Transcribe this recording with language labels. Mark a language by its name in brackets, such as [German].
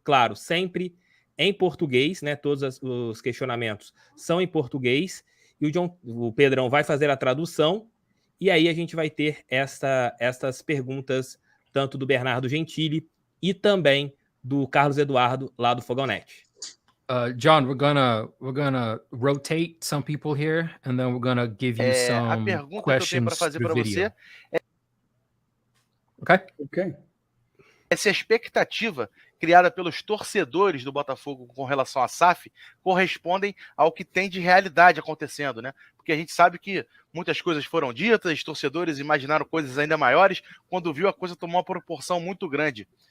[Portuguese] Claro, sempre em português, né? Todos os questionamentos são em português. E o Pedrão vai fazer a tradução. E aí a gente vai ter essas perguntas tanto do Bernardo Gentili e também do Carlos Eduardo, lá do Fogonet. [English] John, we're gonna rotate some people here, and then we're gonna give you some questions through video. Ok. [Portuguese] Essa expectativa criada pelos torcedores do Botafogo com relação à SAF correspondem ao que tem de realidade acontecendo, né? Porque a gente sabe que muitas coisas foram ditas, torcedores imaginaram coisas ainda maiores, quando viu a coisa tomou uma proporção muito grande.